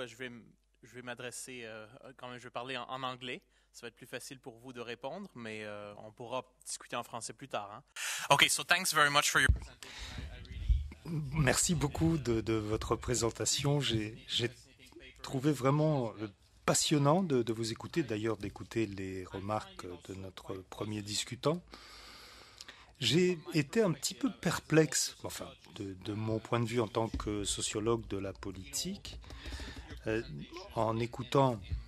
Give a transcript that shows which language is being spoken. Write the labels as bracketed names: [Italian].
[French] Je vais m'adresser, quand même, je vais parler en anglais. Ça va être plus facile pour vous de répondre, mais on pourra discuter en français plus tard. [English] Okay, so thanks very much for your presentation. [French] Merci beaucoup de votre présentation. J'ai trouvé vraiment passionnant de vous écouter, d'ailleurs d'écouter les remarques de notre premier discutant. J'ai été un petit peu perplexe, enfin, de mon point de vue en tant que sociologue de la politique, en écoutant